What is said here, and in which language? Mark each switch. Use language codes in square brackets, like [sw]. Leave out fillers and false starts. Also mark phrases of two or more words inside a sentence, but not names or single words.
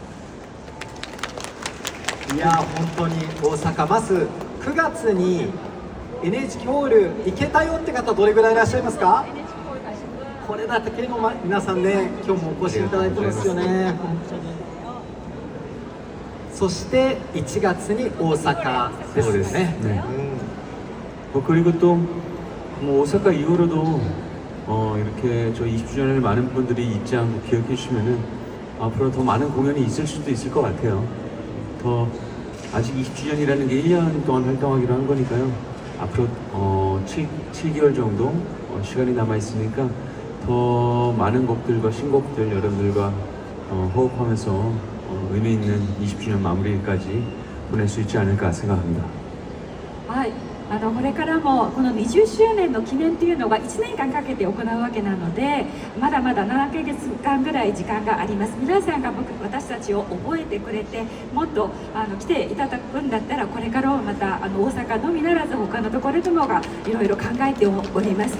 [ja] いや本当に大阪まず9月に NHK ホール行けたよって方どれぐらいいらっしゃいますか？これだけの皆さんね今日もお越しいただいてますよね。本当に。そして1月に大阪ですね。 [ko] 네. 그리고 또 오사카 이후로도 이렇게 저희 20주년을 많은 분들이 잊지 않고 기억해 주시면은 앞으로 더 많은 공연이 있을 수도 있을 것 같아요. 더 아직 20주년이라는 게 1년 동안 활동하기로 한 거니까요. 앞으로 7개월 정도 시간이 남아 있으니까 더 많은 곡들과 신곡들 여러분들과 호흡하면서 의미 있는 20주년 마무리까지 보낼 수 있지 않을까 생각합니다. [ja] はい、 これからもこの20周年の記念というのが1年間かけて行うわけなので、まだまだ7ヶ月間ぐらい時間があります。皆さんが私たちを覚えてくれて、もっと来ていただくんだったら、これからもまた大阪のみならず他のところでもがいろいろ考えております。